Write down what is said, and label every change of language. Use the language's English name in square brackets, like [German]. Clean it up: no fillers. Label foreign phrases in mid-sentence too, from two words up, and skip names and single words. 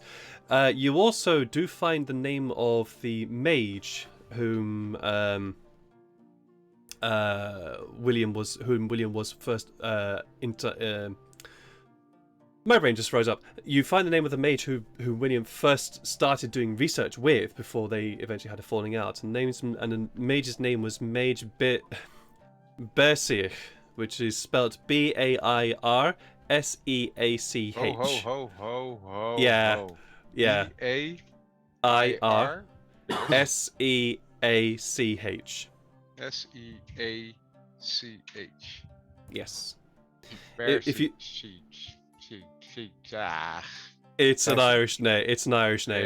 [English] You also do find the name of the mage whom William was first my brain just froze up. You find the name of the mage who William first started doing research with before they eventually had a falling out. And the mage's name was Mage Bersiach, which is spelled Bairseach. Ho ho ho ho ho. Yeah. Ho. Yeah. B-A-I-R Seach. S-E-A-C-H. If you- It's an Irish name. It's an Irish name,